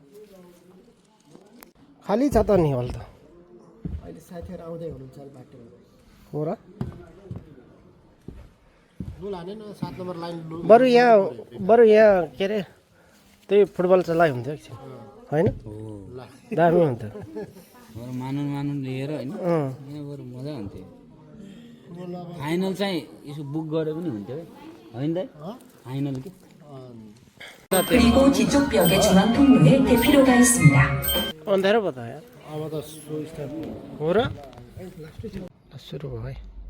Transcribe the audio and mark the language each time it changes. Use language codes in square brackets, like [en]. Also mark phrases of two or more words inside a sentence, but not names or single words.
[ne] खाली छ त नि हल त अहिले साथीहरू आउँदै हुनुहुन्छ बाटोमा हो र बरु यहाँ के अरे त्यही फुटबल चलाइ हुन्थ्यो एकछिन होइन दामी हुन्थ्यो मानुन लिएर होइन बरु मजा हुन्थ्यो फाइनल चाहिँ यसो बुक गरे पनि हुन्थ्यो होइन दाइ फाइनल के [ko] 그리고 뒤쪽 벽의 중앙 통로에 대피로가 있습니다. [ne] अँध्यारो भयो त यार अब त हो र सुरु भयो है